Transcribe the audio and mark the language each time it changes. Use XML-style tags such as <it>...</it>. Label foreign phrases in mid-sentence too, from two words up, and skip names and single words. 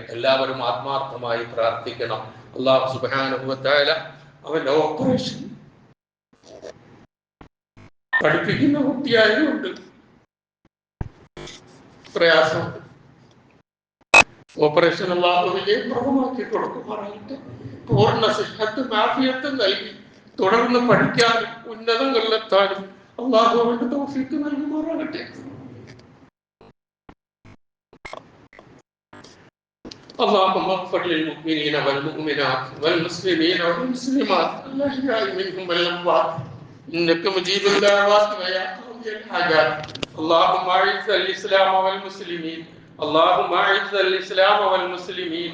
<ml>എല്ലാവരും ആത്മാർത്ഥമായി പ്രാർത്ഥിക്കണം. അല്ലാഹു</ml> <ar>سبحانه وتعالى</ar> <ml>അവന്റെ ഓപ്പറേഷൻ പഠിപ്പിക്കുന്ന കുട്ടിയായതുകൊണ്ട് പ്രയാസമുണ്ട്. ഓപ്പറേഷൻ അല്ലാഹു വിജയപ്രദമാക്കി കൊടുക്കുമാറാകട്ടെ. പൂർണ്ണ സിഹത്തും ആഫിയത്തും നൽകി തുടർന്ന് പഠിക്കാനും ഉന്നതങ്ങളിലെത്താനും അല്ലാഹു അവന്റെ തൗഫീഖ് നൽകുമാറാകട്ടെ.</ml> <ar>اللهم اغفر للمؤمنين والمؤمنات والمسلمين والمسلمات الأحياء منهم والأموات إنك مجيب الدعوات ويا قاضي الحاجات. اللهم أعز الإسلام والمسلمين. اللهم أعز الإسلام والمسلمين.</ar>